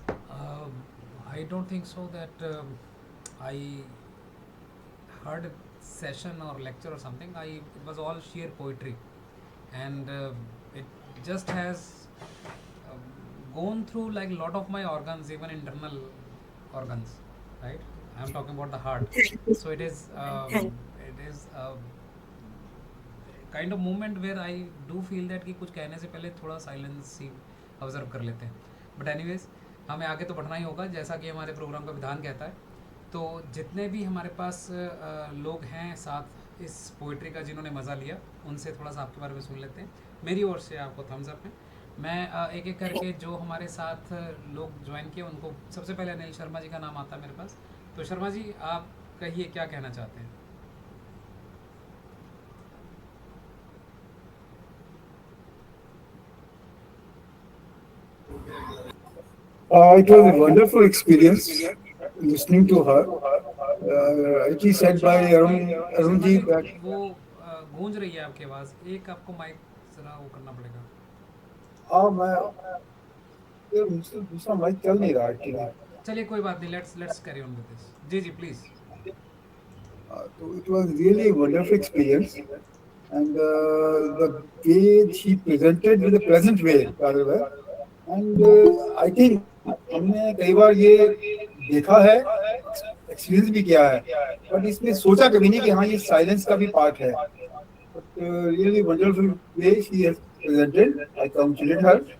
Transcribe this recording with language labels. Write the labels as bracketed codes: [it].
[en] Um, I don't think so that I heard a session or lecture or something. It was all sheer poetry, and it just has um, gone through like a lot of my organs, even internal organs, right? I'm talking about the heart. So Thank it is a kind of moment where I do feel that [hi] कि कुछ कहने से पहले थोड़ा silence ही observe कर लेते हैं. But anyways, हमें आगे तो बढ़ना ही होगा जैसा कि हमारे प्रोग्राम का विधान कहता है. तो जितने भी हमारे पास लोग हैं साथ इस पोइट्री का जिन्होंने मज़ा लिया, उनसे थोड़ा सा आपके बारे में सुन लेते हैं. मेरी ओर से आपको थम्स अप है. मैं एक एक करके जो हमारे साथ लोग ज्वाइन किए उनको, सबसे पहले अनिल शर्मा जी का नाम आता है मेरे पास. तो शर्मा जी, आप कहिए क्या कहना चाहते हैं. [en] It was a wonderful experience listening to her. Rightly said by Arun ji [hi] सुनाई [en] that [hi] वो गूंज रही है आपकी आवाज़, एक आपको माइक जरा वो करना पड़ेगा। मैं ये मुझसे दूसरा माइक चल नहीं रहा एक्चुअली। चलिए कोई बात नहीं, [en] Let's carry on with this. [hi] Ji ji please. [en] So it was really a wonderful experience, and the way she presented with a pleasant way, rather well. And I think [hi] हमने कई बार ये देखा है, एक्सपीरियंस भी किया है, बट इसमें सोचा कभी नहीं कि हाँ ये साइलेंस का भी पार्ट है. [en] But really wonderful way she has presented. I congratulate her.